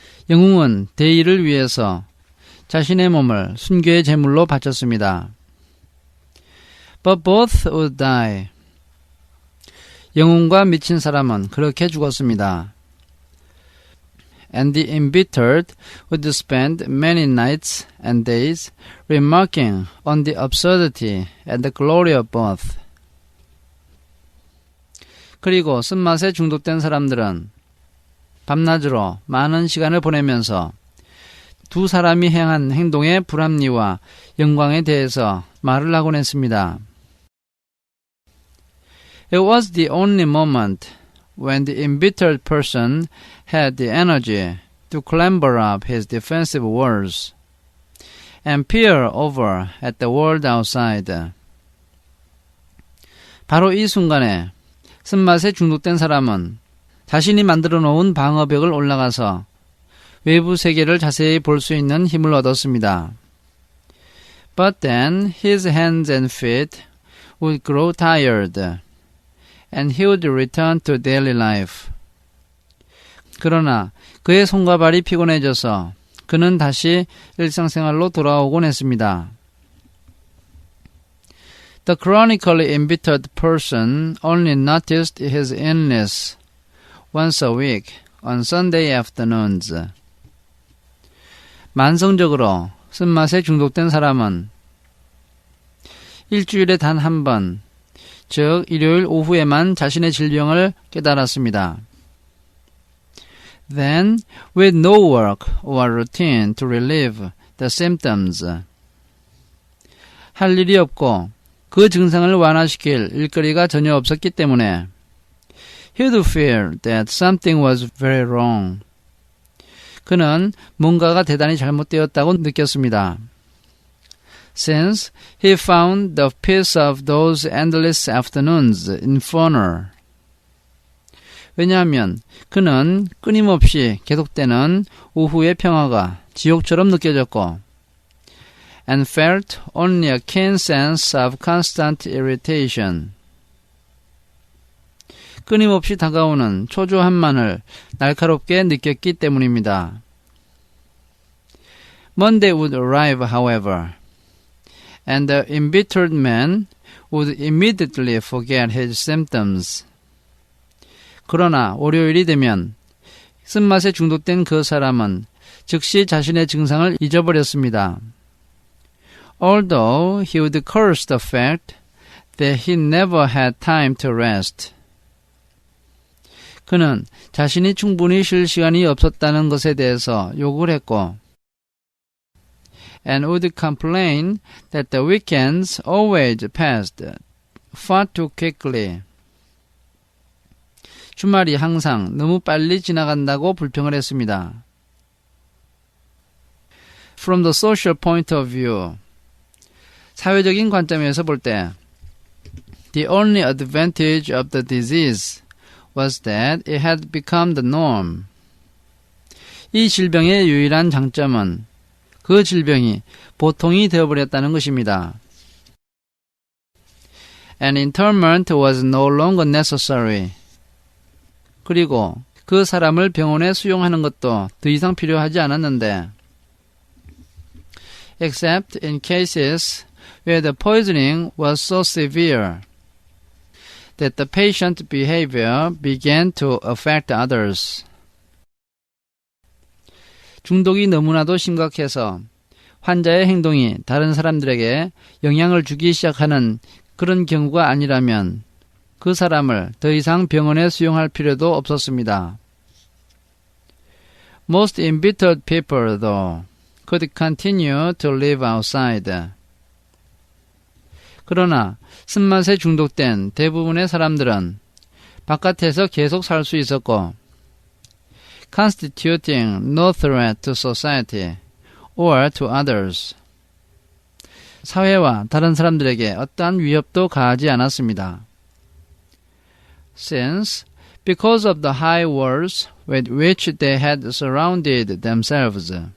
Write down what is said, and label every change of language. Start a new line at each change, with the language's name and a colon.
Korean: 영웅은 대의를 위해서 자신의 몸을 순교의 제물로 바쳤습니다.
English: But both would die.
Korean: 영웅과 미친 사람은 그렇게 죽었습니다.
English: And the embittered would spend many nights and days remarking on the absurdity and the glory of both.
Korean: 그리고 쓴맛에 중독된 사람들은 밤낮으로 많은 시간을 보내면서 두 사람이 행한 행동의 불합리와 영광에 대해서 말을 하곤 했습니다.
English: It was the only moment when the embittered person had the energy to clamber up his defensive walls and peer over at the world outside.
Korean: 바로 이 순간에 쓴맛에 중독된 사람은 자신이 만들어 놓은 방어벽을 올라가서 외부 세계를 자세히 볼 수 있는 힘을 얻었습니다.
English: But then his hands and feet would grow tired, and he would return to daily life.
Korean: 그러나 그의 손과 발이 피곤해져서 그는 다시 일상생활로 돌아오곤 했습니다.
English: The chronically embittered person only noticed his illness once a week on Sunday afternoons.
Korean: 만성적으로 쓴맛에 중독된 사람은 일주일에 단 한 번, 즉 일요일 오후에만 자신의 질병을 깨달았습니다.
English: Then, with no work or routine to relieve the symptoms,
Korean: 할 일이 없고 그 증상을 완화시킬 일거리가 전혀 없었기 때문에
English: he would feel that something was very wrong.
Korean: 그는 뭔가가 대단히 잘못되었다고 느꼈습니다.
English: Since he found the peace of those endless afternoons infernal.
Korean: 왜냐하면 그는 끊임없이 계속되는 오후의 평화가 지옥처럼 느껴졌고
English: and felt only a keen sense of constant irritation.
Korean: 끊임없이 다가오는 초조함만을 날카롭게 느꼈기 때문입니다.
English: Monday would arrive, however, and the embittered man would immediately forget his symptoms.
Korean: 그러나 월요일이 되면 쓴맛에 중독된 그 사람은 즉시 자신의 증상을 잊어버렸습니다.
English: Although he would curse the fact that he never had time to rest.
Korean: 그는 자신이 충분히 쉴 시간이 없었다는 것에 대해서 욕을 했고
English: and would complain that the weekends always passed far too quickly.
Korean: 주말이 항상 너무 빨리 지나간다고 불평을 했습니다.
English: From the social point of view,
Korean: 사회적인 관점에서 볼 때
English: the only advantage of the disease was that it had become the norm.
Korean: 이 질병의 유일한 장점은 그 질병이 보통이 되어버렸다는 것입니다.
English: And interment was no longer necessary.
Korean: 그리고 그 사람을 병원에 수용하는 것도 더 이상 필요하지 않았는데
English: except in cases where the poisoning was so severe that the patient behavior began to affect others.
Korean: 중독이 너무나도 심각해서 환자의 행동이 다른 사람들에게 영향을 주기 시작하는 그런 경우가 아니라면 그 사람을 더 이상 병원에 수용할 필요도 없었습니다.
English: Most embittered people, though, could continue to live outside.
Korean: 그러나 쓴맛에 중독된 대부분의 사람들은 바깥에서 계속 살 수 있었고
English: constituting no threat to society or to others.
Korean: 사회와 다른 사람들에게 어떠한 위협도 가하지 않았습니다.
English: Since, because of the high walls with which they had surrounded themselves.